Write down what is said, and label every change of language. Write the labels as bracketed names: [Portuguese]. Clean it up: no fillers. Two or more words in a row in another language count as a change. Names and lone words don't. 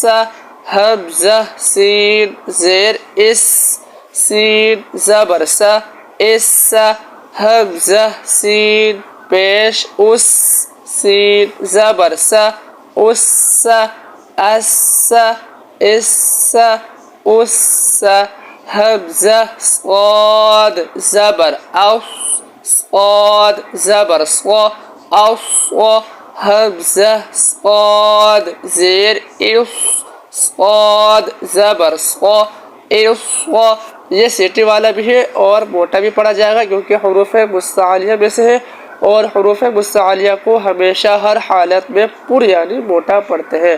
[Urdu] حمزہ سین زیر اس، سین زبر سا اس. حمزہ سین پیش اس، سین زبر سا اس. اس اس اس. حمزہ صاد زبر اوس، صاد زبر صا اوس. حمزہ صاد زیر اس، صاد زبر صا اس. یہ سیٹی والا بھی ہے اور موٹا بھی پڑھا جائے گا کیونکہ حروف مستعلیہ میں سے ہے، اور حروف مستعلیہ کو ہمیشہ ہر حالت میں پر یعنی موٹا پڑھتے ہیں.